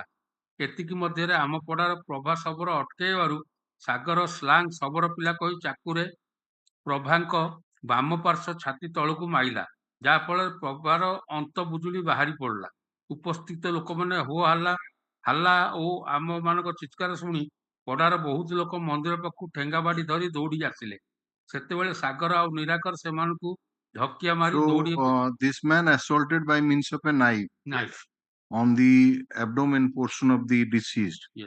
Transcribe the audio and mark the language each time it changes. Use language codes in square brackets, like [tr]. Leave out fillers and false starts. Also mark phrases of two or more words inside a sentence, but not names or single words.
[or] ଏତିକି ମଧ୍ୟରେ ଆମ ପଡ଼ାର ପ୍ରଭା ଶବର ଅଟକେଇବାରୁ ସାଗର ସ୍ଲାଙ୍ଗ ଶବର ପିଲା କହି ଚାକୁରେ ପ୍ରଭାଙ୍କ ବାମ ପାର୍ଶ୍ୱ ଛାତି ତଳକୁ ମାଇଲା, ଯାହା ଫଳରେ ପ୍ରଭାର ଅନ୍ତ ବୁଜୁଳି ବାହାରି ପଡ଼ିଲା। ଉପସ୍ଥିତ ଲୋକମାନେ ହୋ ହାଲ୍ଲା ଓ ଆମମାନଙ୍କ ଚିତ୍କାର ଶୁଣି ପଡ଼ାର ବହୁତ ଲୋକ ମନ୍ଦିର ପାଖକୁ ଠେଙ୍ଗା ବାଡ଼ି ଧରି ଦୌଡ଼ି ଆସିଲେ। ସେତେବେଳେ ସାଗର ଆଉ ନିରାକର ସେମାନଙ୍କୁ ଧକ୍କିଆ ମାରି ଦୌଡ଼ି [en] this man assaulted by means of a knife on the abdomen portion of the deceased. Yes.